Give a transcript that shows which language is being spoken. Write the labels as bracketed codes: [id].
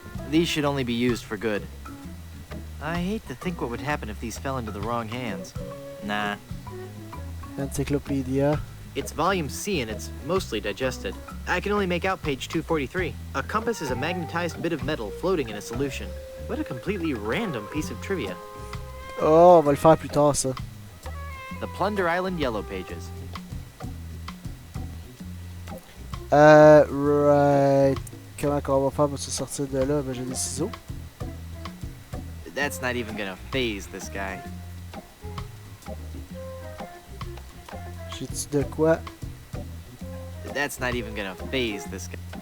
[en] These should only be used for good. I hate to think what would happen if these fell into the wrong hands. Nah. Encyclopedia. It's volume C and it's mostly digested. I can only make out page 243. A compass is a magnetized bit of metal floating in a solution. What a completely random piece of trivia. [fr] Oh, on va le faire plus tard, ça. [en] The Plunder Island Yellow Pages. Right. [fr] Comment qu'on va faire pour se sortir de là? Ben, j'ai des ciseaux. [en] That's not even gonna phase this guy. [fr] J'ai-tu de quoi? [en] That's not even gonna phase this guy.